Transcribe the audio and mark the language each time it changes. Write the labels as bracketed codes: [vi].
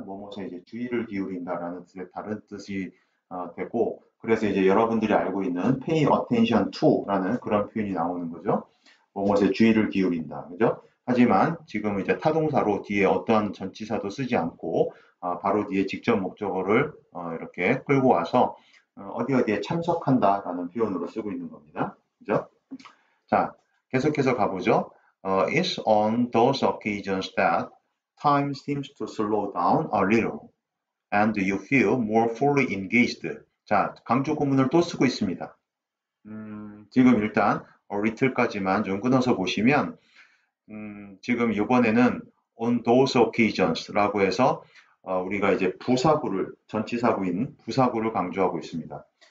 [ko] 뭐뭐에 이제 주의를 기울인다라는 뜻의 다른 뜻이 되고, 그래서 이제 여러분들이 알고 있는 [en] pay attention to [ko] 라는 그런 표현이 나오는 거죠. 뭐뭐에 주의를 기울인다, 그죠? 하지만 지금 이제 타동사로 뒤에 어떠한 전치사도 쓰지 않고 바로 뒤에 직접 목적어를 이렇게 끌고 와서 어디 어디에 참석한다라는 표현으로 쓰고 있는 겁니다. 그죠? 자, 계속해서 가보죠. [en] It's on those occasions that time seems to slow down a little and you feel more fully engaged. [ko] 자, 강조 구문을 또 쓰고 있습니다. 지금 일단 little까지만 좀 끊어서 보시면 지금 이번에는 [en] on those occasions [ko] 라고 해서 우리가 이제 부사구를 전치사구인 부사구를 강조하고 있습니다.